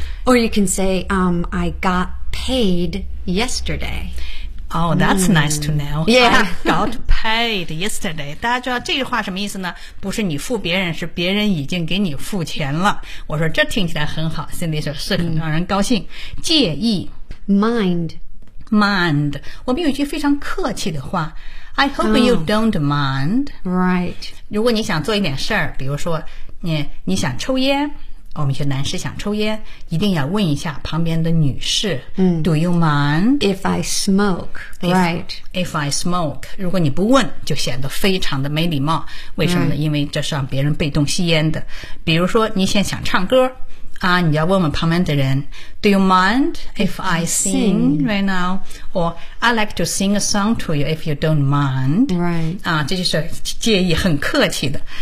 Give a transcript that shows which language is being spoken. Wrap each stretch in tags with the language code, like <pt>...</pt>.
<en>Or you can say, I got paid yesterday. Oh, that's nice to know. Yeah. I got paid yesterday.</en> <zh>大家知道这句话什么意思呢？不是你付别人，是别人已经给你付钱了。我说这听起来很好， Cindy 说是很让人高兴。介意。</zh> <en>Mind.</en> <zh>我们有一句非常客气的话，</zh> <en>I hope you don't mind. Right.</en> <zh>如果你想做一点事儿，比如说你想抽烟，我们一些男士想抽烟，一定要问一下旁边的女士。</zh> <en>Do you mind? If I smoke. Right. If I smoke.</en> <zh>如果你不问，就显得非常的没礼貌。为什么呢？因为这是让别人被动吸烟的。比如说你现在想唱歌啊，你要问问旁边的人 ，</zh> <en>Do you mind if I sing right now? Or I'd like to sing a song to you if you don't mind. Right.</en> <zh>啊，这就是介意，很客气的。</zh>